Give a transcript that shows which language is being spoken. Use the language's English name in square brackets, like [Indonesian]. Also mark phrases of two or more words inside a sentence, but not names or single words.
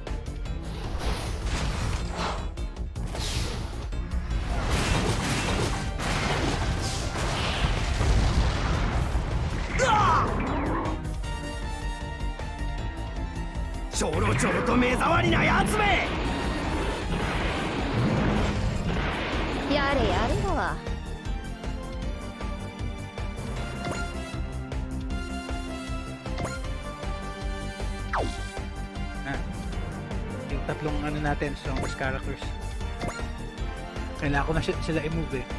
[Japanese] ちょろちょろと目障りなやつめ。やれやれだわ。 [Filipino] Yung tatlong ano natin, [English] strongest characters. [Filipino] Kailangan ko na sila i-move eh.